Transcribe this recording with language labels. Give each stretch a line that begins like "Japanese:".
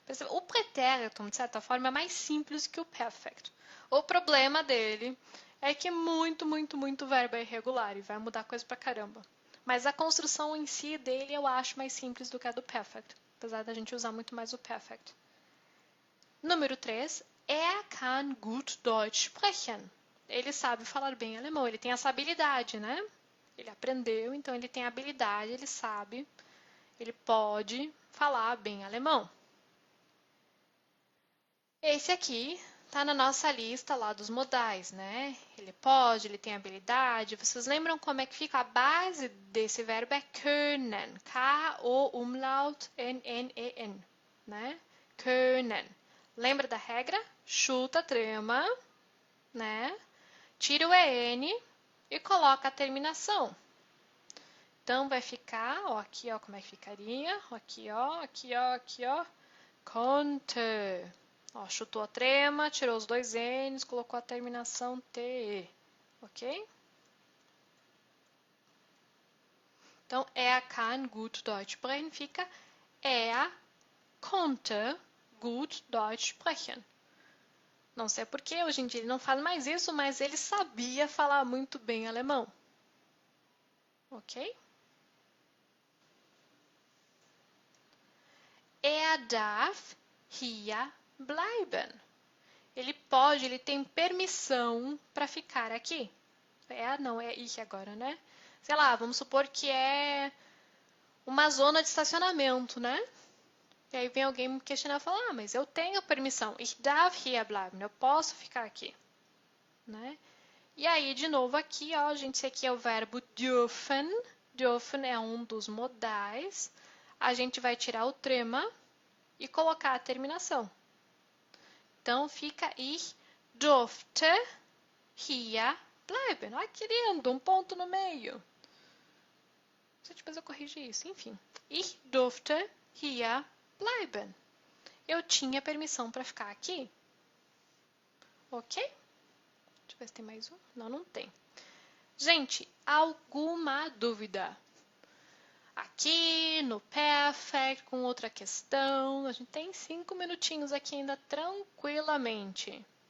Portuguese: O pretérito, de certa forma, é mais simples que o perfect. O problema dele é que muito verbo é irregular e vai mudar coisa pra caramba. Mas a construção em si dele eu acho mais simples do que a do perfect, apesar da gente usar muito mais o perfect. Número 3.
German: Kann gut Deutsch sprechen.
Portuguese: Ele sabe falar bem alemão, ele tem essa habilidade, né? Ele aprendeu, então ele tem habilidade, ele sabe, ele pode falar bem alemão. Esse aqui tá na nossa lista lá dos modais, né? Ele pode, ele tem habilidade. Vocês lembram como é que fica a base desse verbo? É können. K-O-Umlaut N-N-E-N, né? Können. Lembra da regra? Chuta a trema, né? Tira o EN e coloca a terminação. Então, vai ficar, ó, aqui, ó, como é que ficaria? Aqui, ó, aqui, ó, aqui, ó. Konnte. Ó, chutou a trema, tirou os 2 N's, colocou a terminação TE. Ok? Então,
German: kann gut Deutsch sprechen
Portuguese: fica
German: konnte gut Deutsch sprechen.
Portuguese: Não sei porquê, hoje em dia ele não faz mais isso, mas ele sabia falar muito bem alemão. Ok?
German: Darf hier bleiben.
Portuguese: Ele pode, ele tem permissão para ficar aqui. Não, é ich agora, né? Sei lá, vamos supor que é uma zona de estacionamento, né? E aí vem alguém me questionar e falar, mas eu tenho permissão.
German: Ich darf hier bleiben.
Portuguese: Eu posso ficar aqui. Né? E aí, de novo, aqui, ó, gente, esse aqui é o verbo dürfen. Dürfen é um dos modais. A gente vai tirar o trema e colocar a terminação. Então, fica
German: ich durfte hier bleiben.
Portuguese: Olha que lindo, um ponto no meio. Depois eu corrigi isso, enfim.
German: Ich durfte hier bleiben.
Portuguese: Eu tinha permissão para ficar aqui. Ok? Deixa eu ver se tem mais um. Não, não tem. Gente, alguma dúvida? Aqui no Perfect, com outra questão. A gente tem 5 minutinhos aqui ainda tranquilamente.